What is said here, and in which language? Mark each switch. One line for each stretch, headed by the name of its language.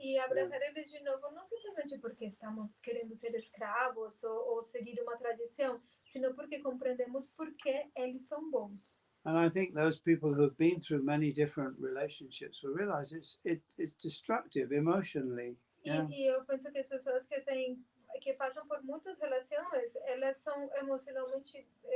Portuguese: E abraçar eles de novo não simplesmente porque estamos querendo ser escravos ou seguir uma tradição, sino porque compreendemos por que eles são bons.
English: And I think those people who have been through many different relationships will realize it's destructive emotionally. Yeah.
Portuguese: E eu penso que as pessoas que passam por muitas relações, elas são emocionalmente